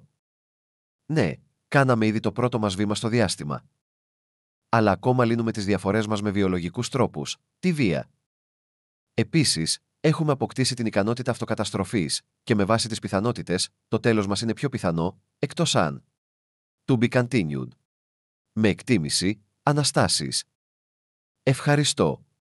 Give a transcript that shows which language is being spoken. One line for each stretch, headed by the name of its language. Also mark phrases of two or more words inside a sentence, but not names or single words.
Greek: Ναι, κάναμε ήδη το πρώτο μας βήμα στο διάστημα. Αλλά ακόμα λύνουμε τις διαφορές μας με βιολογικούς τρόπους, τη βία. Επίσης, έχουμε αποκτήσει την ικανότητα αυτοκαταστροφής και με βάση τις πιθανότητες, το τέλος μας είναι πιο πιθανό, εκτός αν.
English: To be continued.
Greek: Με εκτίμηση, Αναστάσης. Ευχαριστώ.